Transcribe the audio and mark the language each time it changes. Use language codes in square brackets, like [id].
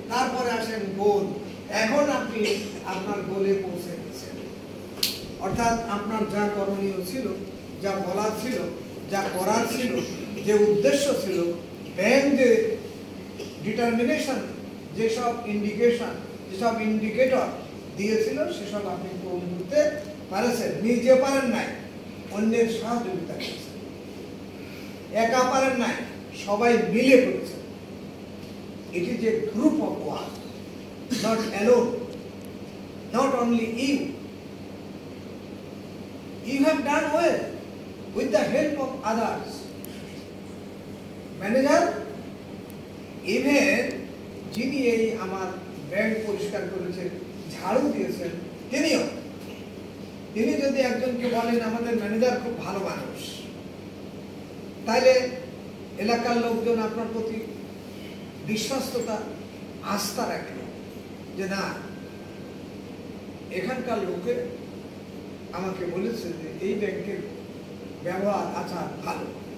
[bn] তারপরে আসেন গোল। এখন আপনি আপনার গোলে পৌঁছে গেছেন, অর্থাৎ আপনার যা করণীয় ছিল, যা বলার ছিল, যা করার ছিল, যে উদ্দেশ্য ছিল, ব্যাংক যে ডিটারমিনেশন, যেসব ইন্ডিকেশন, যেসব ইন্ডিকেটর দিয়েছিল সেসব আপনি পূরণ করতে পারেছেন। নিজে পারেন নাই, অন্যের সহযোগিতা করেছেন। একা পারেন নাই, সবাই মিলে করেছেন। [en] It is a group of work, not alone, not only you. You have done well with the help of others. [bn] Manager, even যিনি এই আমার ব্যাংক পরিষ্কার করেছেন, ঝাড়ু দিয়েছেন, তিনি যদি একজনকে বলেন আমাদের ম্যানেজার খুব ভালো মানুষ, তাহলে এলাকার লোকজন আপনার প্রতি বিশ্বস্ততা, আস্থা রাখলো যে না, এখানকার লোকে আমাকে বলেছে যে এই ব্যাংকের ব্যবহার আচার ভালো।